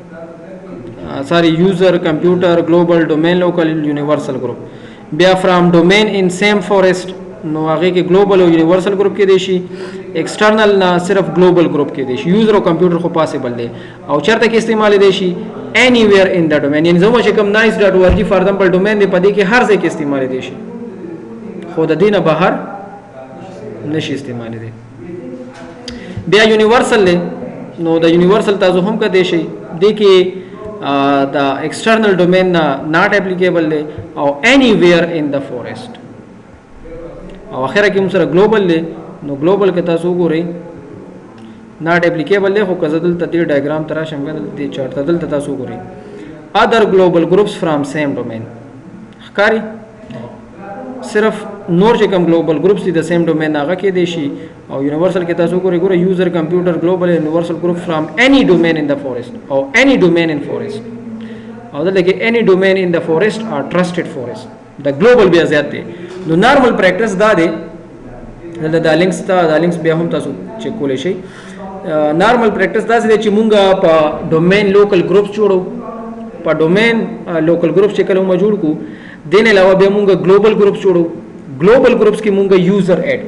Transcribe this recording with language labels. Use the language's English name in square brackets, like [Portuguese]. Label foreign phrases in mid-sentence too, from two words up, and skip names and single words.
[English] user computer global domain local universal group [Pashto] بیا [English] from domain in same forest [Pashto] نو هغه کې ګلوبل او [English] universal group [Pashto] کې دی شي ایکسټرنل نه صرف [English] global group [Pashto] کې دی شي یوزر او کمپیوټر خو پاسبل دی او چرته کې استعمال دی شي [English] anywhere in the domain [Pashto] یعنی زموږ چې کوم nice.org [English] for example domain [Pashto] دی پدې کې هر ځای کې استعمال دي شي خو د دینه بهر نشي استعمال دي بیا یونیورسل نو د یونیورسل تاسو هم کده شي د کې دا [English] external domain not applicable [Pashto] دی او [English] anywhere in the forest [Pashto] او اخره کې موږ سره ګلوبل دی نو ګلوبل کې تاسو ګورئ [English] not applicable [Pashto] دی خو که زدل ته دې ډایګرام ترا شم کنه دې چارت دل ته تاسو ګورئ [English] other global groups from same domain [Pashto] ښکاری صرف نور چې کوم [English] global groups [Pashto] دي د [English] same domain [Pashto] هغه کې دي شي او یونیورسل کې تاسو ګورئ [English] user computer global universal group from any domain in the forest [Pashto] او [English] any domain in forest [Pashto] او دلته کې [English] any domain in the forest or trusted forest [Pashto] د ګلوبل بیا زیات دی نو نارمل پریکټس دا دی دلته د لینکس بیا هم تاسو چک کولی شئ [English] normal practice [Pashto] دا دی چې مونږه په [English] domain local groups [Pashto] جوړو په [English] domain local groups [Pashto] چې کله موږ جوړ کو دین علاوه بیا مونږ [English] global groups [Pashto] جوړو [English] global groups [Pashto] کې مونږ [English] user add